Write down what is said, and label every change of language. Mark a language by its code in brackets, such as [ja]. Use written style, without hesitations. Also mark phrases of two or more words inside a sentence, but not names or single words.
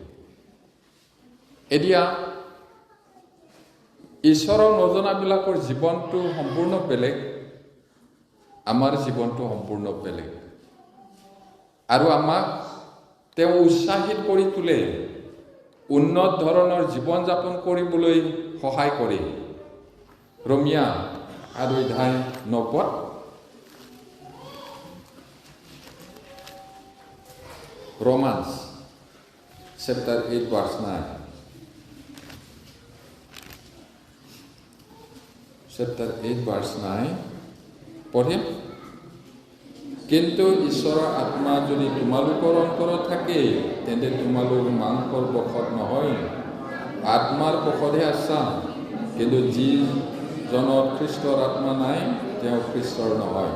[as] এতিয়া ঈশ্বৰৰ নজনাবিলাকৰ জীৱনটো সম্পূৰ্ণ বেলেগ, আমাৰ জীৱনটো সম্পূৰ্ণ বেলেগ। আৰু আমাক তেওঁ উৎসাহিত কৰি তোলে, উন্নত ধৰণৰ জীৱন যাপন কৰিবলৈ সহায় কৰে। [en] ৰোমিয়া 8:9 Romans chapter 8 verse 9 chapter 8 verse 9 পঢ়িম। [as] কিন্তু ঈশ্বৰৰ আত্মা যদি তোমালোকৰ অন্তৰত থাকে তেন্তে তোমালোক মাংসৰ বশত নহয়, আত্মাৰ বশতহে আছা। কিন্তু যিজনত খ্ৰীষ্টৰ আত্মা নাই তেওঁ খ্ৰীষ্টৰ নহয়।